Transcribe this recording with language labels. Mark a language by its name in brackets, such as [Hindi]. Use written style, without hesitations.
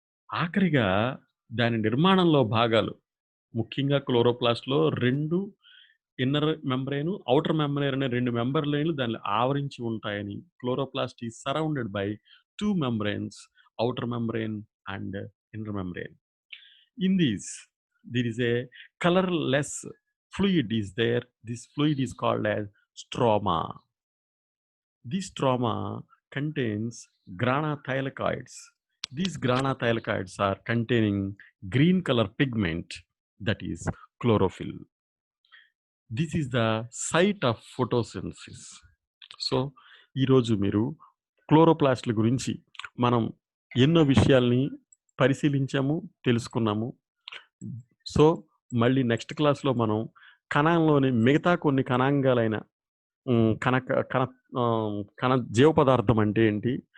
[Telugu] ఆఖరిగా దాని నిర్మాణంలో భాగాలు ముఖ్యంగా క్లోరోప్లాస్ట్‌లో 2 ఇన్నర్ మెంబ్రేన్, ఔటర్ మెంబ్రేన్ అనే 2 మెంబ్రేన్‌లు దాన్ని ఆవరించి ఉంటాయని, [English] Chloroplast is surrounded by 2 membranes, outer membrane and inner membrane. In these, there is a colorless fluid is there. This fluid is called as stroma. This stroma contains grana thylakoids. These grana thylakoids are containing green color pigment that is chlorophyll. This is the site of photosynthesis. [Telugu] So ఈరోజు మీరు క్లోరోప్లాస్ట్‌ల గురించి మనం ఎన్నో విషయాల్ని పరిశీలించాము, తెలుసుకున్నాము. So, మళ్ళీ next క్లాస్‌లో మనం కణంలోని మిగతా కొన్ని కణాంగాలైన హ్మ్. కణక కణ కణ జీవ పదార్థం అంటే ఏంటి?